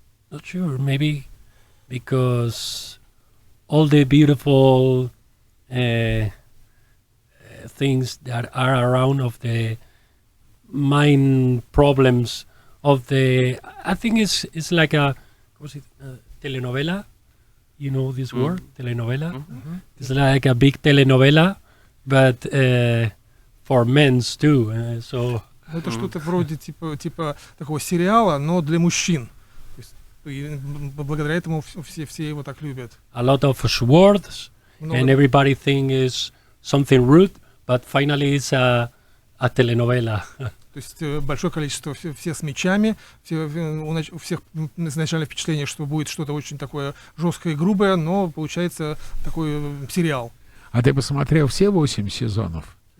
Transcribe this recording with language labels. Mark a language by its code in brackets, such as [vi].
[en] Not sure, maybe because all the beautiful things that are around of the mind problems of the, I think it's like a, what's it, telenovela, you know this word, telenovela? Mm-hmm. It's like a big telenovela, but for men's too, so. [ru] Это что-то вроде типа такого сериала, но для мужчин. И благодаря этому все его так любят. [en] A lot of words, and everybody think is something rude, but finally it's a telenovela. [ru] То есть большое количество, все с мечами, у всех изначально впечатление, что будет что-то очень такое жесткое и грубое, но получается такой сериал. А ты посмотрел все 8 сезонов?